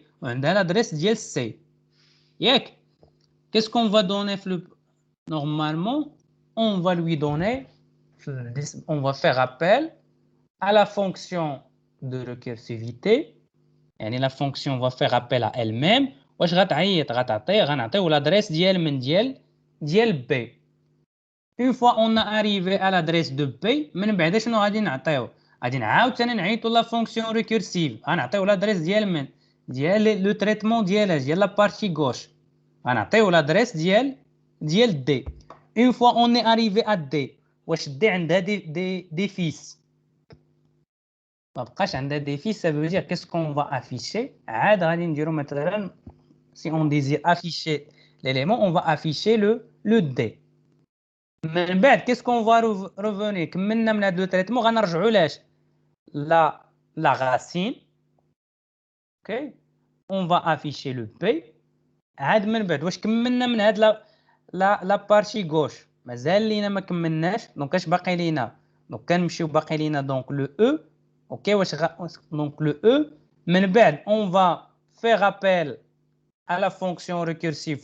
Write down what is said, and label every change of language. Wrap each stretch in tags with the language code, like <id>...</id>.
<fr>On a l'adresse d'IL C. Qu'est-ce qu'on va donner? Normalement, on va lui donner. On va faire appel à la fonction de récursivité. Et la fonction va faire appel à elle-même.</fr> <ar>واش غنعطيو l'adresse ديال B.</ar> <fr>Une fois on a arrivé à l'adresse de B,</fr> <ar>من بعد شنو غادي نعطيو؟ غادي نعاوتاني نعيطوا</ar> <fr>la fonction récursive.</fr> <ar>غنعطيو</ar> <fr>l'adresse ديال le traitement ديال la partie gauche.</fr> <ar>غنعطيو</ar> <fr>l'adresse ديال D. Une fois on est arrivé à D,</fr> <ar>واش D عندها</ar> <fr>des fils.</fr> <ar>ما بقاش عندها</ar> <fr>des fils, ça veut dire qu'est-ce qu'on va afficher?</fr> <ar>عاد غادي نديرو مثلا</ar> <fr>si on désire afficher l'élément, on va afficher le D. من بعد qu'est-ce qu'on va revenir</fr> <ar>كملنا من هذا</ar> <fr>le traitement</fr> <ar>غنرجعوا لاش</ar> <fr>la racine. OK, on va afficher le P.</fr> <ar>عاد من بعد واش كملنا من هذا la partie gauche مازال لينا ما كملناش. دونك اش باقي لينا؟ دونك كنمشيو باقي لينا دونك le E.</ar> <fr>OK, donc le E.</fr> <ar>من بعد</ar> <fr>on va faire appel à la fonction récursive.</fr>